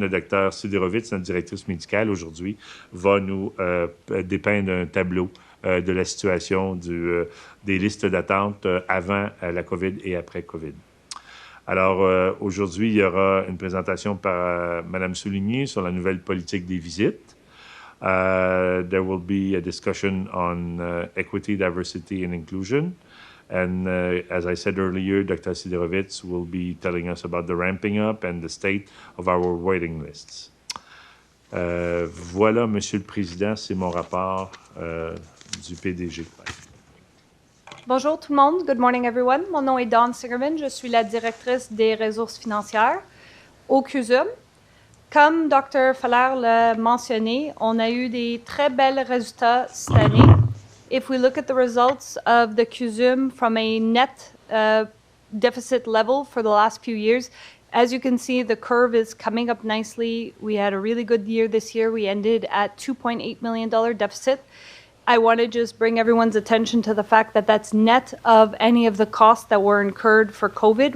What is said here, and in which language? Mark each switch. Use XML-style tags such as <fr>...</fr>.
<fr>Le docteur Siderovitz, notre directrice médicale aujourd'hui, va nous dépeindre un tableau de la situation des listes d'attente avant la COVID et après COVID. Alors, aujourd'hui, il y aura une présentation par Mme Souligny sur la nouvelle politique des visites.</fr> <en>There will be a discussion on equity, diversity, and inclusion. And as I said earlier, Dr. Siderovitz will be telling us about the ramping up and the state of our waiting lists.</en> <fr>Voilà, Monsieur le Président, c'est mon rapport du PDG. Bonjour tout le monde.</fr> <en>Good morning, everyone.</en> <fr>Mon nom est Dawn Singerman. Je suis la directrice des ressources financières au CUSUM. Comme Dr. Feller l'a mentionné, on a eu des très belles résultats cette année.</fr> <en>If we look at the results of the CUSUM from a net deficit level for the last few years, as you can see, the curve is coming up nicely. We had a really good year this year. We ended at $2.8 million deficit. I want to just bring everyone's attention to the fact that that's net of any of the costs that were incurred for COVID.</en>